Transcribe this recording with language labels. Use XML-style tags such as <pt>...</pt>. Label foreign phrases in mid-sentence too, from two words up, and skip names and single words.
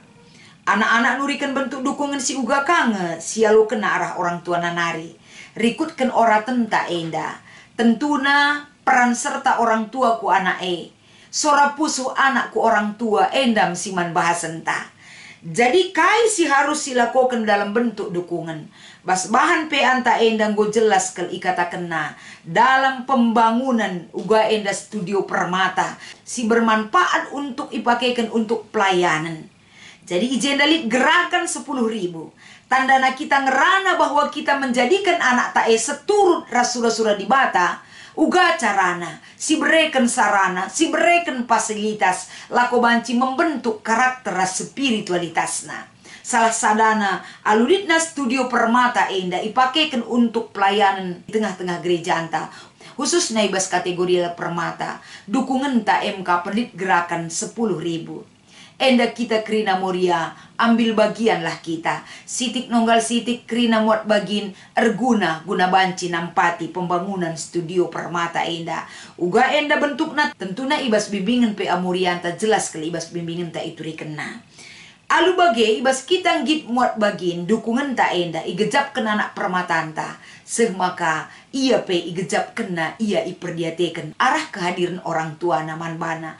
<btx>Anak-anak nurikan bentuk dukungan si uga kange si alu kena arah orang tua nanari. Rikutkan ora tenta enda. Tentuna</btx> <id>peran serta orang tua</id> <btx>ku anak Sora pusu anak ku orang tua endam si man bahasan ta.</btx> <id>Jadi</id> <btx>kai si</btx> <id>harus silakukan dalam bentuk dukungan.</id> <btx>Bas bahan pe anta endang go jelas kel ikata kena</btx> <id>dalam pembangunan</id> <btx>uga enda studio permata si</btx> <id>bermanfaat untuk ipakaikan untuk pelayanan.</id> <btx>Jadi ijen dalit gerakan 10.000. Tandana kita ngerana</btx> <id>bahwa kita menjadikan anak</id> <btx>tae seturut rasura-sura di bata. Uga carana, si berikan sarana, si berikan fasilitas, lako banci membentuk karakter spiritualitasna. Salah sadana, aluditna studio permata enda ipakaikan</btx> <id>untuk pelayanan di tengah-tengah gereja</id> <btx>anta. Khusus naibas kategori permata, dukungan ta MK penit gerakan 10.000. Enda kita krina moria, ambil bagianlah kita. Sitik nonggal sitik krina muat bagin, erguna guna banci nampati pembangunan studio permata enda. Uga enda bentukna tentuna ibas bimbingan pe amurianta jelas kali ibas bimbingan ta itu rikena. Alu bage ibas kita ngit muat bagin dukungan ta enda igejap kena anak permatanta. Maka ia pe igejap kena ia iperdiateken arah kehadiran orang tua naman bana.</btx>